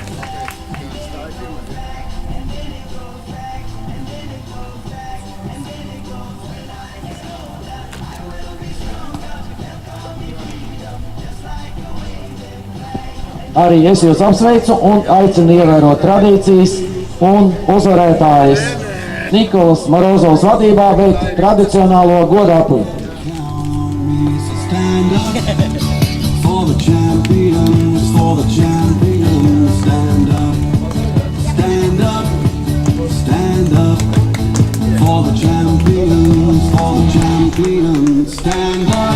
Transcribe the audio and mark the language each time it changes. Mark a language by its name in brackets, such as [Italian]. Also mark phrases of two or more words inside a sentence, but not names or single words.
[Latvian] Arī es jūs apsveicu un aicinu ievērot tradīcijas un uzvarētājus Nikolas Morozovas vadībā veikt tradicionālo godāpli. [English] For the champions, stand up, stand up, stand up. For the champions, stand up.